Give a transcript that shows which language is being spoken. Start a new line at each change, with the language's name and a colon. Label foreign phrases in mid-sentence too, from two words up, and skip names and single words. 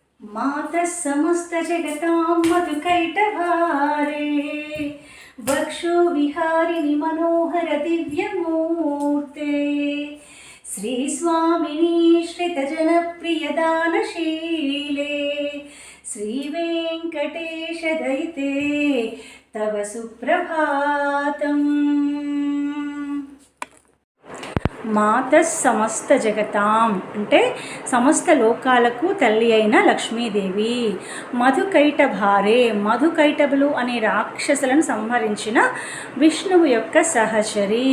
Sanskrit: मातः समस्त जगतां मधुकैटभारे वक्षो विहारिणि मनोहर दिव्यमूर्ते श्रीस्वामिनी श्रितजनप्रियदानशीले श्रीवेङ्कटेश दयिते तव सुप्रभातम्। మాత సమస్త జగతాం
Telugu: అంటే సమస్త లోకాలకు తల్లి అయిన లక్ష్మీదేవి. మధుకైటభారే మధుకైటభులు అనే రాక్షసులను సంహరించిన విష్ణువు యొక్క సహచరి.